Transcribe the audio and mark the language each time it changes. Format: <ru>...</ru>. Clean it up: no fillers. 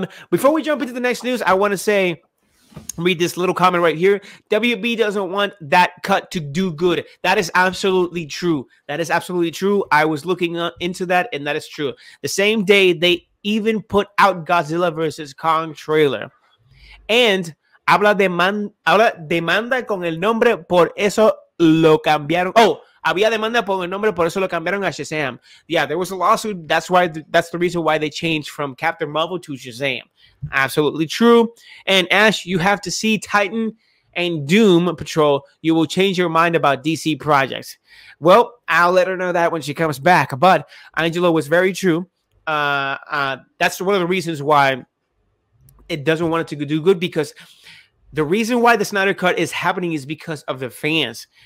<en>Before we jump into the next news, I want to read this little comment right here. WB doesn't want that cut to do good. That is absolutely true. That is absolutely true. I was looking into that, and that is true. The same day, they even put out Godzilla vs. Kong trailer.</en> <es>And habla demanda con el nombre, por eso lo cambiaron. Oh, había demanda por el nombre, por eso lo cambiaron a Shazam.</es> <en>Yeah, there was a lawsuit. That's the reason why they changed from Captain Marvel to Shazam. Absolutely true. And Ash, you have to see Titan and Doom Patrol. You will change your mind about DC projects. Well, I'll let her know that when she comes back. But Angelo was very true. That's one of the reasons why it doesn't want it to do good, because the reason why the Snyder Cut is happening is because of the fans.</en>